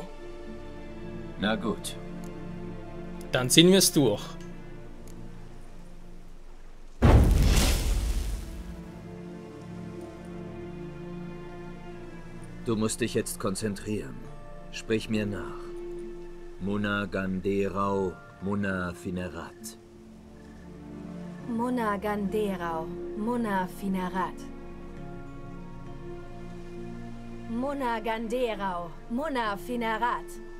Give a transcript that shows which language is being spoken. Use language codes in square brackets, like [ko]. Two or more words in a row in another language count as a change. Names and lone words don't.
[de] Na gut. Dann ziehen wir es durch. Du musst dich jetzt konzentrieren. Sprich mir nach. Munna Ganderau, Munna Finerat. Munna Ganderau, Munna Finerat. Munna Ganderau, Munna Finerat.